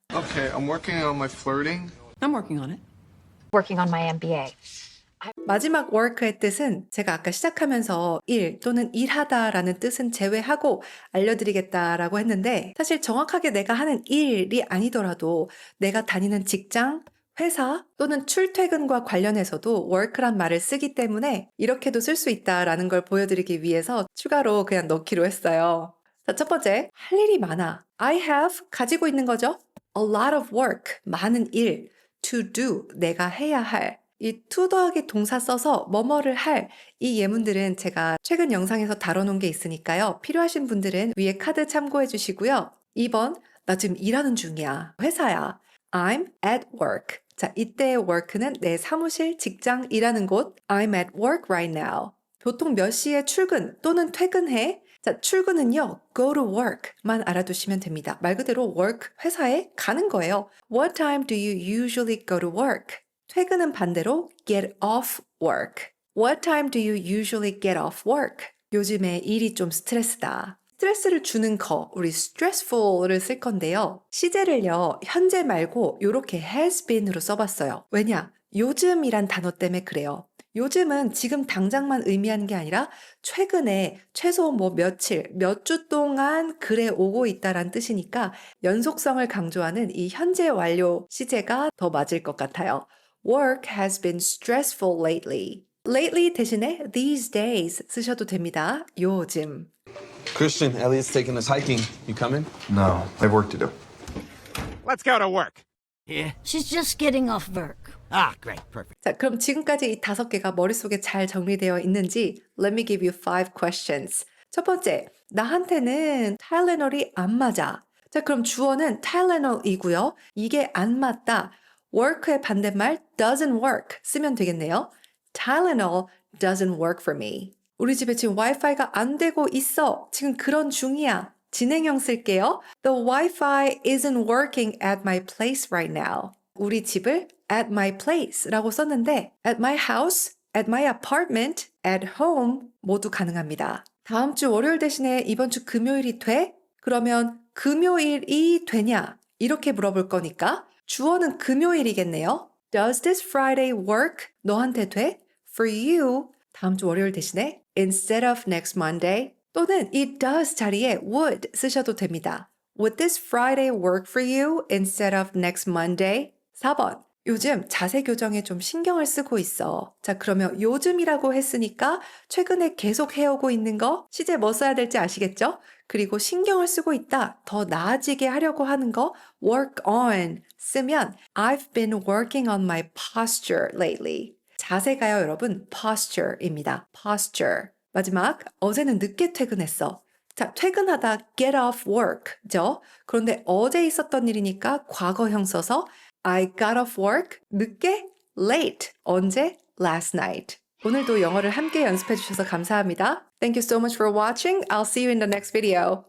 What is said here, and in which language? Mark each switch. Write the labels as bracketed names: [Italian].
[English] Okay, I'm working on my flirting. I'm working on it. working on my MBA. [Korean] 마지막 work의 뜻은 제가 아까 시작하면서 일 또는 일하다라는 뜻은 제외하고 알려드리겠다라고 했는데 사실 정확하게 내가 하는 일이 아니더라도 내가 다니는 직장, 회사 또는 출퇴근과 관련해서도 work란 말을 쓰기 때문에 이렇게도 쓸 수 있다라는 걸 보여드리기 위해서 추가로 그냥 넣기로 했어요. 자, 첫 번째, 할 일이 많아. [English] I have [Korean] 가지고 있는 거죠. [English] A lot of work, [Korean] 많은 일. [English] To do, [Korean] 내가 해야 할. 이 to 더하기 동사 써서 뭐뭐를 할. 이 예문들은 제가 최근 영상에서 다뤄놓은 게 있으니까요. 필요하신 분들은 위에 카드 참고해 주시고요. 2번, 나 지금 일하는 중이야. 회사야. [English] I'm at work. [Korean] 자, 이때의 work는 내 사무실, 직장, 일하는 곳. [English] I'm at work right now. [Korean] 보통 몇 시에 출근 또는 퇴근해? 자, 출근은요, [English] go to work [Korean] 만 알아두시면 됩니다. 말 그대로 work, 회사에 가는 거예요. [English] What time do you usually go to work? [Korean] 퇴근은 반대로 [English] get off work. What time do you usually get off work? [Korean] 요즘에 일이 좀 스트레스다. 스트레스를 주는 거, 우리 stressful을 쓸 건데요. 시제를요, 현재 말고 이렇게 has been으로 써봤어요. 왜냐? 요즘이란 단어 때문에 그래요. 요즘은 지금 당장만 의미하는 게 아니라 최근에 최소 뭐 며칠, 몇 주 동안 그래 오고 있다란 뜻이니까 연속성을 강조하는 이 현재 완료 시제가 더 맞을 것 같아요. [English] Work has been stressful lately. [Korean] Lately 대신에 [English] these days [Korean] 쓰셔도 됩니다. 요즘. [English] Christian, Elliot's taking us hiking. You coming? No, I have work to do. Let's go to work. She's just getting off work. Ah, great, perfect. [Korean] 자, 그럼 지금까지 이 5개가 머릿속에 잘 정리되어 있는지 [English] Let me give you 5 questions. [Korean] 첫 번째, 나한테는 타일레놀이 안 맞아. 자, 그럼 주어는 타일레놀이고요. 이게 안 맞다. work의 반대말 doesn't work 쓰면 되겠네요. [English] Tylenol doesn't work for me. [Korean] 우리 집에 지금 와이파이가 안 되고 있어. 지금 그런 중이야. 진행형 쓸게요. [English] The Wi-Fi isn't working at my place right now. [Korean] 우리 집을 at my place라고 썼는데 at my house, at my apartment, at home 모두 가능합니다. 다음 주 월요일 대신에 이번 주 금요일이 돼? 그러면 금요일이 되냐? 이렇게 물어볼 거니까 주어는 금요일이겠네요. [English] Does this Friday work? [Korean] 너한테 돼? [English] For you, [Korean] 다음 주 월요일 대신에 [English] instead of next Monday [Korean] 또는 이 does 자리에 would 쓰셔도 됩니다. [English] Would this Friday work for you instead of next Monday? [Korean] 4번. 요즘 자세 교정에 좀 신경을 쓰고 있어. 자, 그러면 요즘이라고 했으니까 최근에 계속 해오고 있는 거 시제 뭐 써야 될지 아시겠죠? 그리고 신경을 쓰고 있다. 더 나아지게 하려고 하는 거 [English] work on 쓰면 I've been working on my posture lately. [Korean] 자세가요, 여러분. posture입니다. [English] posture. [Korean] 마지막, 어제는 늦게 퇴근했어. 자, 퇴근하다 get off work죠. 그런데 어제 있었던 일이니까 과거형 써서 [English] I got off work [Korean] 늦게 late 언제 [English] last night. [Korean] 오늘도 영어를 함께 연습해 주셔서 감사합니다. [English] Thank you so much for watching. I'll see you in the next video.